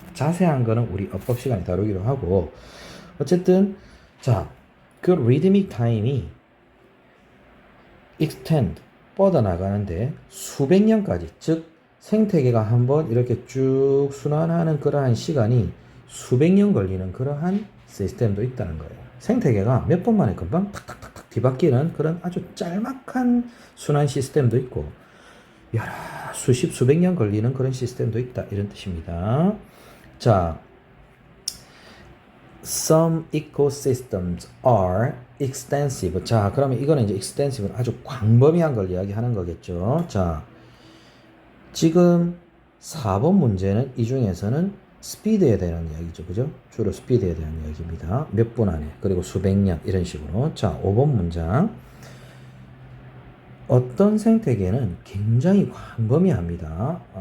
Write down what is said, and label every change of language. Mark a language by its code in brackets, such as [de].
[ko] 자세한 거는 우리 어법 시간에 다루기로 하고, 어쨌든 자, 그 [en] rhythmic time이 extend, [ko] 뻗어나가는데 수백 년까지, 즉 생태계가 한번 이렇게 쭉 순환하는 그러한 시간이 수백 년 걸리는 그러한 시스템도 있다는 거예요. 생태계가 몇 번 만에 금방 탁탁탁탁 뒤바뀌는 그런 아주 짤막한 순환 시스템도 있고 여러 수십 수백 년 걸리는 그런 시스템도 있다 이런 뜻입니다. [en] 자, some ecosystems are extensive. [ko] 자, 그러면 이거는 이제 extensive는 아주 광범위한 걸 이야기하는 거겠죠. 자, 지금 4번 문제는 이 중에서는 스피드에 대한 이야기죠. 그죠? 주로 스피드에 대한 이야기입니다. 몇 분 안에, 그리고 수백 년, 이런 식으로. 자, 5번 문장. 어떤 생태계는 굉장히 광범위합니다.